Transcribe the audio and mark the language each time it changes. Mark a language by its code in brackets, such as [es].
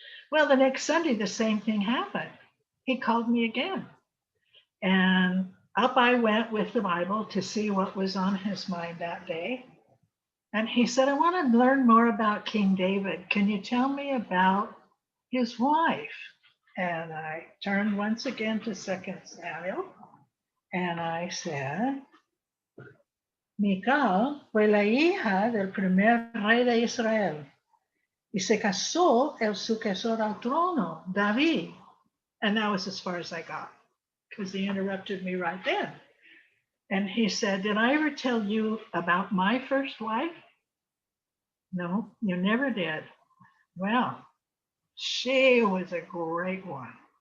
[en] Well, the next Sunday, the same thing happened. He called me again. And up I went with the Bible to see what was on his mind that day. And he said, I want to learn more about King David. Can you tell me about his wife? And I turned once again to 2 Samuel and I said, [es] Mical fue la hija del primer rey de Israel y se casó el sucesor al trono, David. [en] And that was as far as I got because he interrupted me right then. And he said, did I ever tell you about my first wife? No, you never did. Well, she was a great one.